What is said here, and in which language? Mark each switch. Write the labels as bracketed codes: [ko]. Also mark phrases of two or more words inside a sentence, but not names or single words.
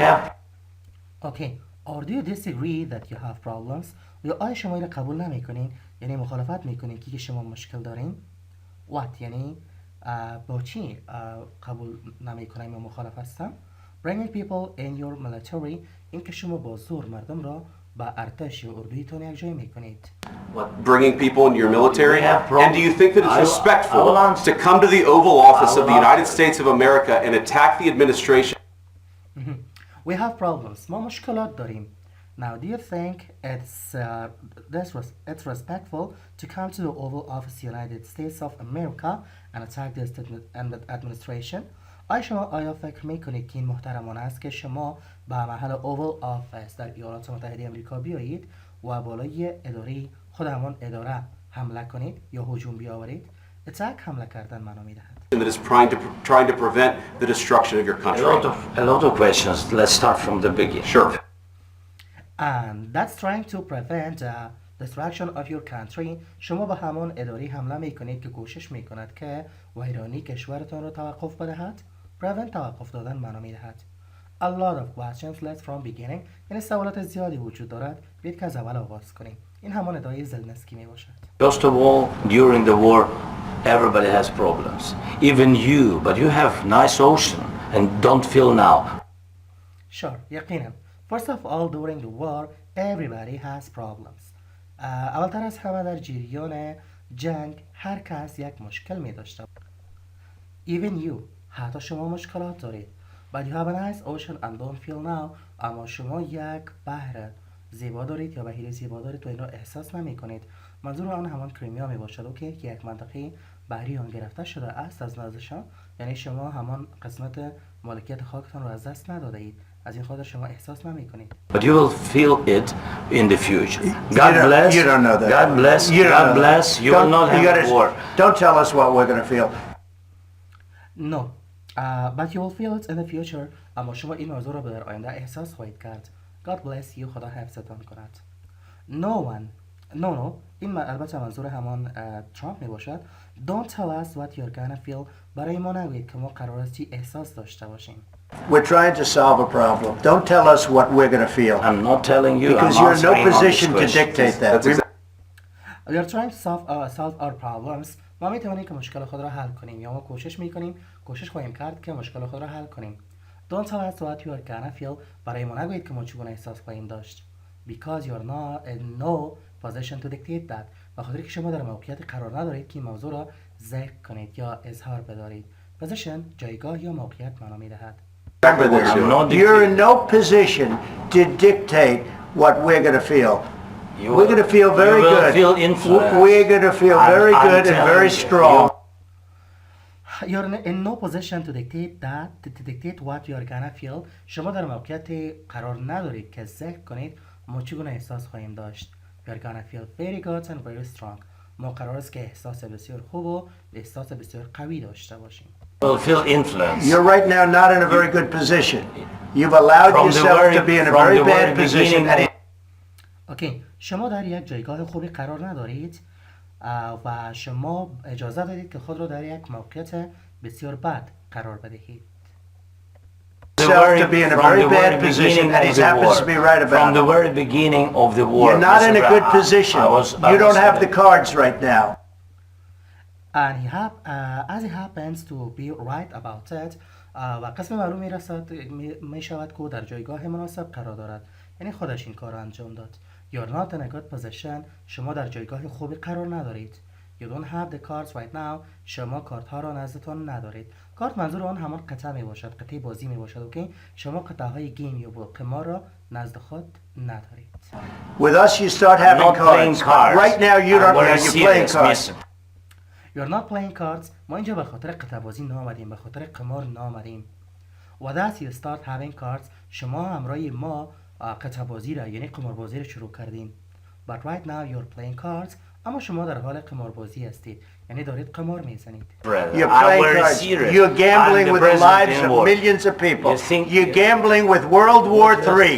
[en] Okay. Or do you disagree that you have problems? [fa] یا آیا شما این قبول نمیکنین؟ یعنی مخالفت میکنین که شما مشکل دارین؟ What یعنی با چی قبول نمیکنین یا مخالف هستم؟ [en] Bringing people in your military [fa] این که شما با زور مردم را با ارتش یا اردویتون یک جای میکنید. [en] Bringing people into your military? And do you think that it's respectful to come to the Oval Office of the United States of America and attack the administration? We have problems. [fa] ما مشکلات داریم. [en] Now, do you think it's respectful to come to the Oval Office of the United States of America and attack the administration? [fa] آیا فکر میکنید که این محترمانه است که شما به محل Oval Office در ایالات متحده آمریکا بیایید و بالای اداره خود همان اداره حمله کنید یا هجوم بیاورید؟ Attack حمله کردن معنا میدهد. [en] That is trying to prevent the destruction of your country. A lot of questions. Let's start from the beginning. Sure. And that's trying to prevent destruction of your country. [fa] شما به همان اداره حمله میکنید که کوشش میکند که ویرانی کشورتان را توقف بدهد. Prevent توقف دادن معنا میدهد. [en] A lot of questions. Let's from beginning. [fa] یعنی سوالات زیادی وجود دارد. بیایید که از اول آغاز کنیم. این همان ادعای زلنسکی می باشد. [en] First of all, during the war, everybody has problems. Even you, but you have nice ocean and don't feel now. Sure, یقینا. First of all, during the war, everybody has problems. [fa] اولتر از همه در جریان جنگ هر کس یک مشکل می داشته. [en] Even you, [fa] حتی شما مشکلات دارید. [en] But you have a nice ocean and don't feel now. [fa] اما شما یک بحر زیبا دارید یا بحیره زیبا دارید و این را احساس نمی کنید. منظور آن همان کریمیا می باشد که یک منطقه بحری آن گرفته شده است از نزدشان، یعنی شما همان قسمت مالکیت خاکتان را از دست نداده اید، از این خاطر شما احساس نمی کنید. [en] But you will feel it in the future. God bless. You don't know that. God bless. God bless. You will not have war. Don't tell us what we're going to feel. No. But you will feel it in the future. اما شما این موضوع را در آینده احساس خواهید کرد. God bless you. [fa] خدا حفظتان کند. No. این البته منظور همان ترامپ می باشد. [en] Don't tell us what you're gonna feel. [fa] برای ما نگویید که ما قرار است چی احساس داشته باشیم. [en] We're trying to solve a problem. Don't tell us what we're going to feel. I'm not telling you. Because you're in no position to dictate that. We are trying to solve our problems. [fa] ما می توانیم که مشکل خود را حل کنیم یا ما کوشش خواهیم کرد که مشکل خود را حل کنیم. [en] Don't tell us what you are gonna feel. [fa] برای ما نگویید که ما چگونه احساس خواهیم داشت. [en] Because you are not in no position to dictate that. [fa] بخاطر که شما در موقعیت قرار ندارید که این موضوع را ذکر کنید یا اظهار بدارید. Position جایگاه یا موقعیت معنا می‌دهد. [en] You're in no position to dictate what we're going to feel. We're going to feel very good. We're going to feel very good and very strong. You're in no position to dictate what you are gonna feel. [fa] شما در موقعیت قرار ندارید که ذکر کنید ما چگونه احساس خواهیم داشت. [en] We are gonna feel very good and very strong. [fa] ما قرار است که احساس بسیار خوب و احساس بسیار قوی داشته باشیم. [en] Will feel influence. You're right now not in a very good position. You've allowed yourself to be in a very bad position. Okay. [fa] شما در یک جایگاه خوبی قرار ندارید. و شما اجازه دادید که خود را در یک موقعیت بسیار بد قرار بدهید. [en] To be in a very bad position, and he happens to be right about From the it. very beginning of the war. You're not in a good position. You don't have the cards right now. And as he happens to be right about it, [fa] و قسم معلوم می شود که در جایگاه مناسب قرار دارد، یعنی خودش این کار را انجام داد. [en] You're not in a good position. [fa] شما در جایگاه خوبی قرار ندارید. [en] You don't have the cards right now. [fa] شما کارت ها را نزدتان ندارید. کارت منظور آن همان قطعه می باشد، قطعه بازی می باشد. اوکی؟ شما قطعه های گیم یا قمار را نزد خود ندارید. [en] With us, you start having cards. Right now, you don't have. You're playing cards. You're not playing cards. [fa] ما اینجا به خاطر قطعه بازی نامدیم، به خاطر قمار نامدیم. [en] With us, you start having cards. [fa] شما همراه ما قطعه بازی را یعنی قمار بازی را شروع کردین. [en] But right now you're playing cards. [fa] اما شما در حال قمار بازی هستید، یعنی دارید قمار میزنید. [en] You're playing cards. You're gambling with the lives of millions of people. You're gambling with World War III.